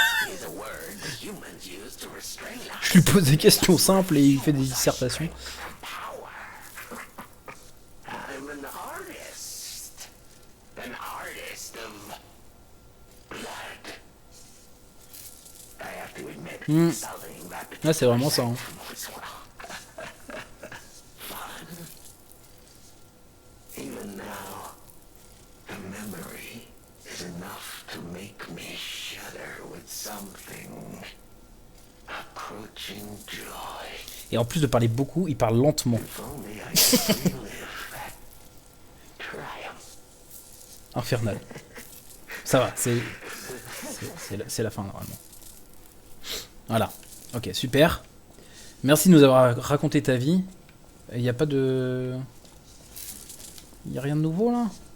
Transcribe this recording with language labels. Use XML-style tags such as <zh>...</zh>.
<en>is a word the humans use to restrain us.</en> <fr>Je lui pose des questions simples et il fait des dissertations.</fr> <en>Power. I'm an artist. An artist of blood. I have to admit, sullying that</en> <fr>Ouais, c'est vraiment ça. Hein.</fr> <en>was, well, fun. Even now, the memory is enough to make me shudder with something approaching joy.</en> <fr>Et en plus de parler beaucoup, il parle lentement.</fr> <en>If only I could relive that triumph. Infernal.</en> <fr>Ça va, c'est la fin normalement. Voilà. Ok, super. Merci de nous avoir raconté ta vie. Il n'y a pas de... Il n'y a rien de nouveau là?</fr>